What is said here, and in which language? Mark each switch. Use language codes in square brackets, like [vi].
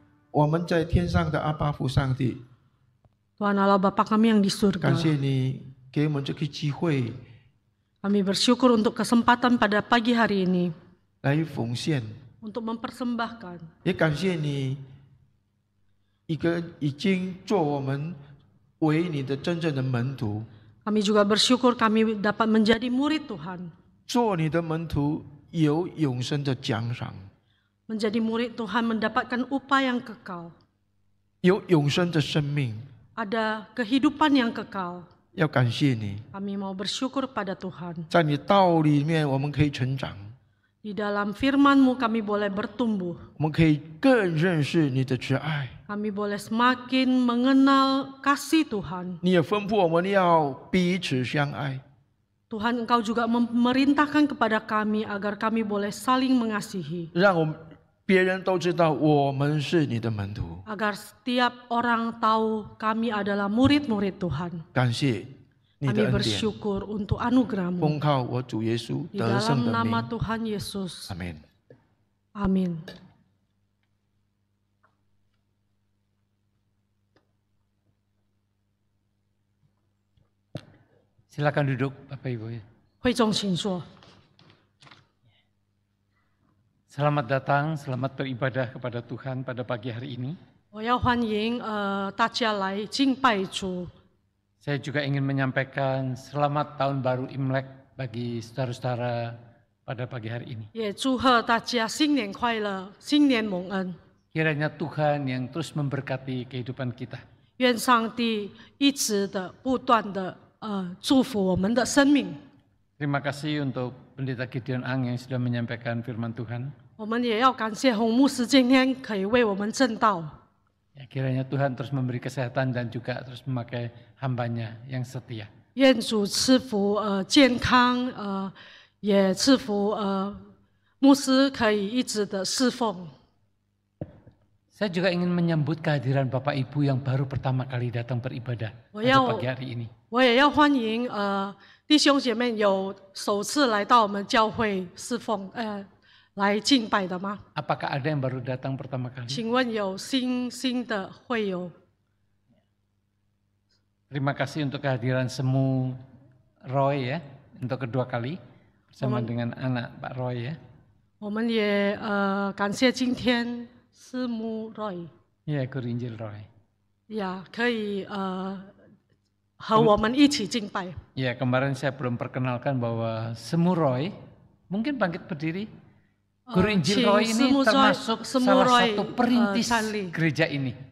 [zh] 我们在天上的阿爸父上帝， [id] Tuhan Allah Bapa kami yang di [zh] 感 [id] surga. [zh] 谢你给我们这个机会 [id] Kami bersyukur untuk kesempatan pada pagi hari ini [zh] 来奉献， [id] untuk mempersembahkan. [zh] 也感谢你一个已经做我们为你的真正的门徒。 [id] Kami juga bersyukur kami dapat menjadi murid Tuhan. [zh] 做你的门徒有永生的奖赏， [id] Menjadi murid Tuhan mendapatkan upah yang kekal. [zh] 有永生的生命。 [id] Ada kehidupan yang kekal. [zh] 要感谢你， [id] Kami mau bersyukur pada Tuhan. [zh] 在你道里面我们可以成长， [id] Di dalam firman-Mu kami boleh bertumbuh. [zh] 我们可以更认识你的慈爱。 [id] Kami boleh semakin mengenal kasih Tuhan. [zh] 你也吩咐我们要彼此相爱， [id] Tuhan Engkau juga memerintahkan kepada kami agar kami boleh saling mengasihi. [zh] 让我们别人都知道我们是你的门徒。 [id] Agar setiap orang tahu kami adalah murid-murid Tuhan. [zh] 感谢你的 [id] Kami [zh] 恩典， [id] bersyukur untuk anugerah-Mu. [zh] 奉靠我主耶稣 [id] Di [zh] 得胜的 [id] nama [zh] 名， [id] Tuhan Yesus. [zh] 阿门。 [id] Amin. Silakan duduk Bapak Ibu. [zh] 会众请坐。 [id] Selamat datang, selamat beribadah kepada Tuhan pada pagi hari ini. [zh] 我要欢迎大家来敬拜主。 [id] Saya juga ingin menyampaikan selamat tahun baru Imlek bagi saudara-saudara pada pagi hari ini. [zh] 也祝贺大家新年快乐，新年蒙恩。 [id] Kiranya Tuhan yang terus memberkati kehidupan kita. [zh] 愿上帝一直的不断的祝福我们的生命。 [id] Terima kasih untuk Pendeta Gideon Ang yang sudah menyampaikan firman Tuhan. [zh] 我们也要感谢洪牧师今天可以为我们证道。 [id] Ya, kiranya Tuhan terus memberi kesehatan dan juga terus memakai hambanya yang setia. [zh] 愿主赐福健康，也赐福牧师可以一直的侍奉。 [id] Saya juga ingin menyambut kehadiran Bapak Ibu yang baru pertama kali datang beribadah pada pagi hari ini. [zh] 我也要欢迎弟兄姐妹有首次来到我们教会侍奉来敬拜的吗？ [id] Apakah ada yang baru datang pertama kali? [zh] 请问有新的会友？ [id] Terima kasih untuk kehadiran Semu Roy ya, untuk kedua kali bersama dengan anak Pak Roy ya. [zh] 我们也感谢今天师母 Roy [id] Ya, Guru Injil Roy. [zh] 呀，可以和我们一起敬拜。 [id] Ya, kemarin saya belum perkenalkan bahwa Semu Roy, mungkin bangkit berdiri. Guru Injil Roy ini termasuk salah satu perintis gereja ini.